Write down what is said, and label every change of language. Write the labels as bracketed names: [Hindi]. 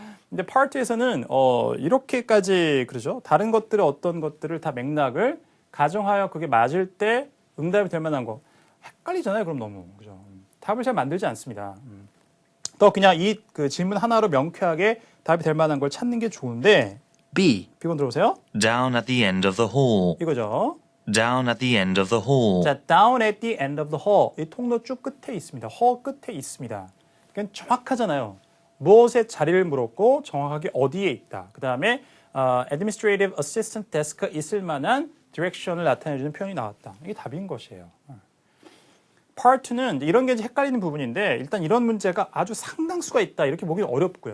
[Korean] 근데 파트에서는 이렇게까지 그러죠. 다른 것들의 어떤 것들을 다 맥락을 가정하여 그게 맞을 때 응답이 될 만한 거. 헷갈리잖아요. 그럼 너무 그죠? 답을 잘 만들지 않습니다. 더 그냥 이 그 질문 하나로 명쾌하게 답이 될 만한 걸 찾는 게 좋은데 [English] B. [Korean] B번 들어보세요. [English] Down at the end of the hall. [Korean] 이거죠. [English] Down at the end of the hall. 자, down at the end of the hall. [Korean] 이 통로 쭉 끝에 있습니다. hall 끝에 있습니다. 그러니까 정확하잖아요. 무엇의 자리를 물었고 정확하게 어디에 있다. 그 다음에 administrative assistant desk 있을 만한 direction을 나타내주는 표현이 나왔다. 이게 답인 것이에요. Part 2는 이런 게 이제 헷갈리는 부분인데 일단 이런 문제가 아주 상당수가 있다. 이렇게 보기 어렵고요.